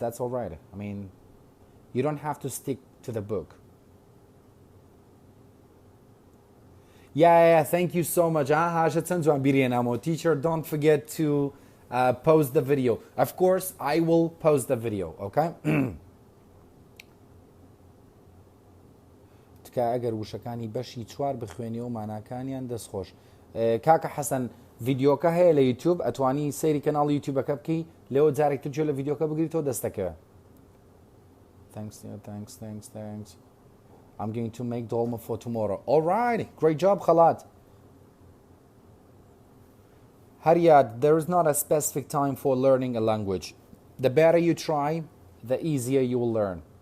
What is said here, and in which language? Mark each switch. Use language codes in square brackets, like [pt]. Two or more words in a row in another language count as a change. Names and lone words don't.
[en] That's all right. I mean, you don't have to stick to the book. Yeah, thank you so much. Teacher, don't forget to post the video. Of course, I will post the video, okay? [ckb] ئەگەر وشەکانی بەشی 4 بخوێنی و ماناکانیان دەستخۆش. کاکە حەسەن ڤیدیۆکە هەیە لە یوتیوب، ئەتوانی سەیری کەناڵی یوتیوبەکە بکەی، لێەوە جارێکتر گوێ لە ڤیدیۆکە بگریتەوە دەستەکەوە. [en] Thanks. I'm going to make dolma for tomorrow. All right, great job, Khalat. Hariyat, there is not a specific time for learning a language. The better you try, the easier you will learn.